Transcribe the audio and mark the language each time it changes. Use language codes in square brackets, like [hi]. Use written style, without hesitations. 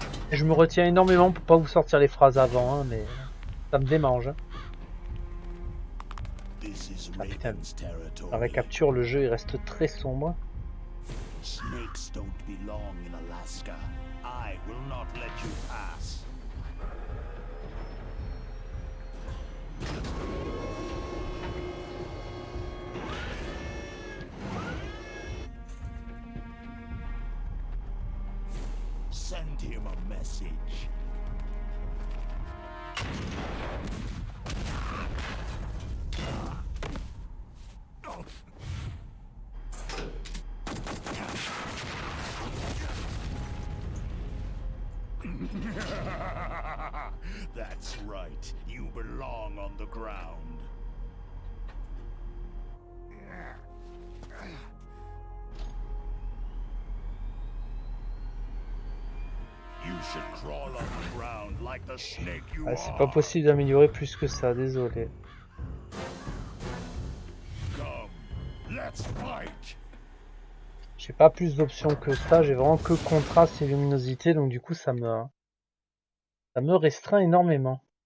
[fr] Et je me retiens énormément pour pas vous sortir les phrases avant, hein, mais ça me démange. Ah putain, avec capture le jeu il reste très sombre. [en] Snakes don't belong in Alaska. I will not let you pass. Send him a message. That's right. You belong on the ground. You should crawl on the ground like the snake you are. [fr] C'est pas possible d'améliorer plus que ça, désolé. [en] Come, let's fight. [fr] J'ai pas plus d'options que ça, j'ai vraiment que contraste et luminosité, donc du coup ça me restreint énormément.